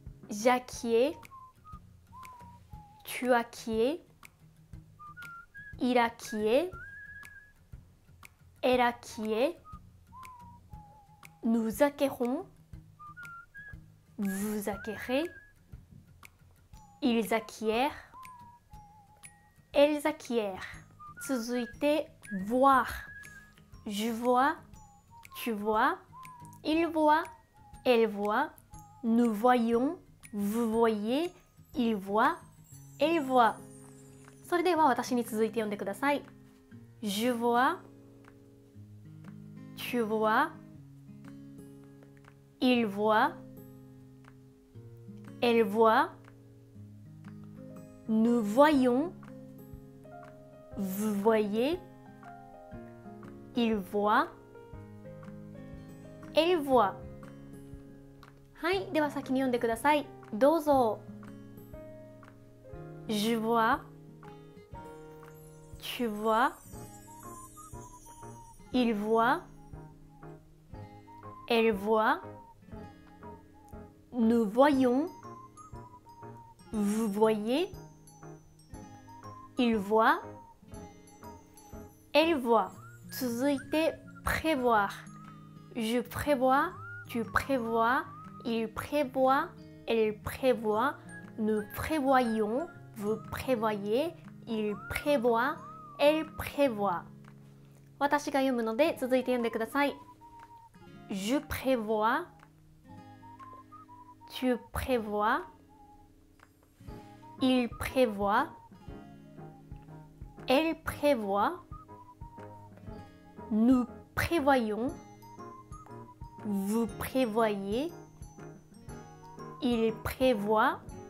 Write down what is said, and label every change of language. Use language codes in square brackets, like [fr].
[fr] j'acquiers, tu acquiers, il acquiert, elle acquiert, nous acquérons, vous acquérez, ils acquièrent, elles acquièrent。 [ja] 続いて [fr] voir。je vois, tu vois, il voit, elle voit, nous voyons, vous voyez, il voit, elle voit。 [ja] それでは私に続いて読んでください。 [fr] je vois, tu vois, il voit, elle voit, nous voyons, vous voyez, il voit, elle voit。 [ja] はい、では先に読んでください。どうぞ。 [fr] je vois, tu vois, il voit, elle voit, nous voyons, vous voyez, il voit, elle voit。 [ja] 続いて prévoir。 [fr] je prévois, tu prévois, il prévoit, elle prévoit, nous prévoyons, vous prévoyez, il prévoit, elle prévoit。 [ja] 私が読むので続いて読んでください。 [fr] je prévois, tu prévois, il prévoit, elle prévoit, nous prévoyons, vous prévoyez, il prévoit,